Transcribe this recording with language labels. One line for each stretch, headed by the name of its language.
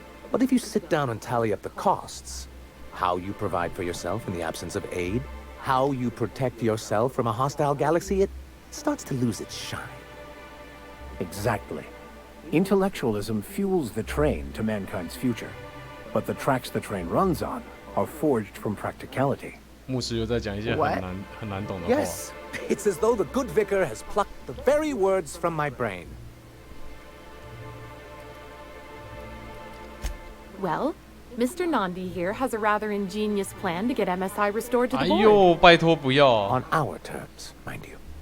English: But if you sit down and tally up the costs, how you provide for yourself in the absence of aid, how you protect yourself from a hostile galaxy, it starts to lose its shine. Exactly. Intellectualism fuels the train to mankind's future, but the tracks the train runs on are forged from practicality.
Chinese: 牧师又在讲一些很难懂的话。
English: Yes, it's as though the good vicar has plucked the very words from my brain. Well, Mr. Nandi here has a rather ingenious plan to get MSI restored to the 哎 board.
Chinese: 呦，拜托不要啊！
English: On our terms, mind you.